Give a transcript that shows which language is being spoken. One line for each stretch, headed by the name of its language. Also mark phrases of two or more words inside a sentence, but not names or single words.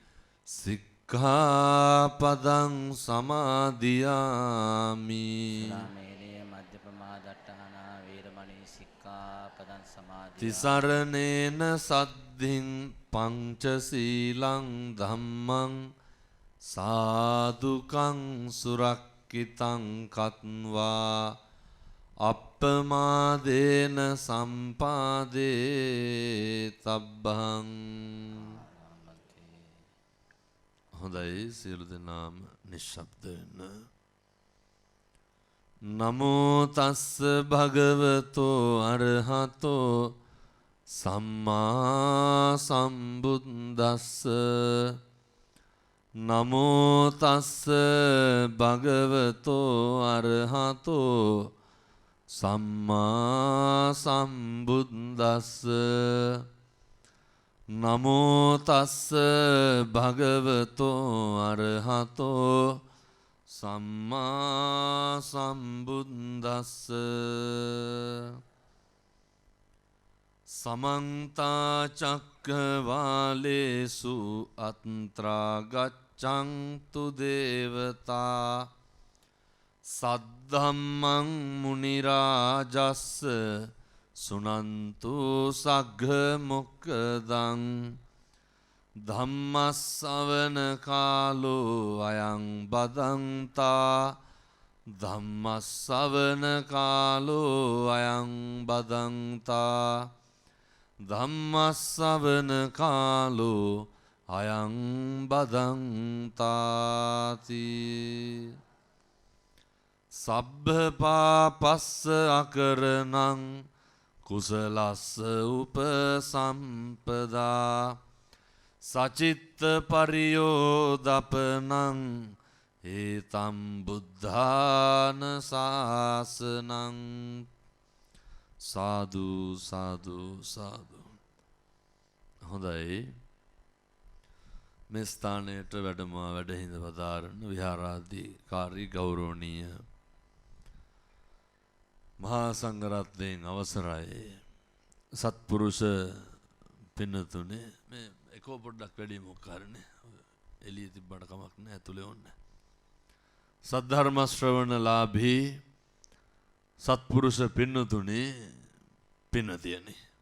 Pali: සික්ඛාපදං සමාදියාමි තිසරණේන සද්ධින් පංචසීලං ධම්මං සාදුකං සුරක්කිතං කତ୍වා අප්පමාදේන සම්පාදේ තබ්බං.
Sinhala: හොඳයි සියලු දෙනාම නිශ්ශබ්ද වෙන්න.
Pali: නමෝ තස්ස භගවතෝ අරහතෝ සම්මා සම්බුද්දස්ස නමෝ තස්ස භගවතෝ අරහතෝ සම්මා සම්බුද්දස්ස නමෝ තස්ස භගවතෝ අරහතෝ සම්මා සම්බුද්දස්ස සමන්තා චක්කවාලේසු අත්‍රා ගච්ඡන්තු දේවතා සද්ධම්මං මුනි රාජස්ස සුනන්තු සග්ග මොක්ඛදං ධම්මස්සවන කාලෝ අයං බදන්තා ධම්මස්සවන කාලෝ අයං බදන්තා ධම්මස්සවන කාලෝ අයං බදන්තාති සබ්බ පාපස්ස අකරණං කුසලස්ස උපසම්පදා සචිත්ත පරියෝදපනං ඒතම් බුද්ධාන ශාසනං සාදු සාදු සාදු.
Sinhala: හොඳයි මේ ස්ථානයට වැඩමවා වැඩහිඳ පදාරන විහාරාධිකාරී ගෞරවනීය මහා සංඝරත්නයන් අවසරයි සත්පුරුෂ පින්නතුනේ මේ එකෝ පොඩ්ඩක් වැඩි මොකක්කාරනේ එළිය තිබ්බට කමක් නැහැ ඇතුලේ ඕන්න සද්ධර්ම ශ්‍රවණලාභී සත්පුරුෂ පින්නතුනේ පින්නතියනේ